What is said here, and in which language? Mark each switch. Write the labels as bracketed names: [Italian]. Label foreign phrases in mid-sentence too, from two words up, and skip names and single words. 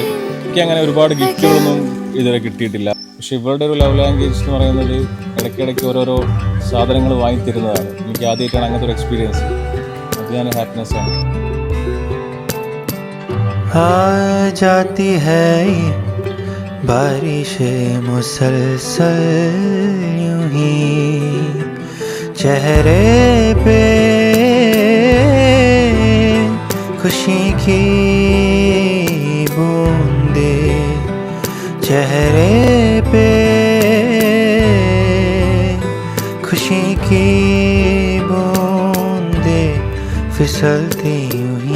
[Malayalam] എനിക്ക് അങ്ങനെ ഒരുപാട് ഗിഫ്റ്റുകളൊന്നും ഇതുവരെ കിട്ടിയിട്ടില്ല. പക്ഷെ ഇവരുടെ ഒരു [English] love language [Malayalam] എന്ന് പറയുന്നത് ഇടയ്ക്കിടയ്ക്ക് ഓരോരോ സാധനങ്ങൾ വാങ്ങിത്തരുന്നതാണ്. എനിക്ക് ആദ്യമായിട്ടാണ് അങ്ങനത്തെ ഒരു എക്സ്പീരിയൻസ്. അത് ഞാൻ ഹാപ്പിനെസ് ആണ്. [Hindi] जाती है बारिशें मुसलसल यूं ही चेहरे पे खुशी की बूंदे, चेहरे पे खुशी की बूंदे फिसलती यूं ही.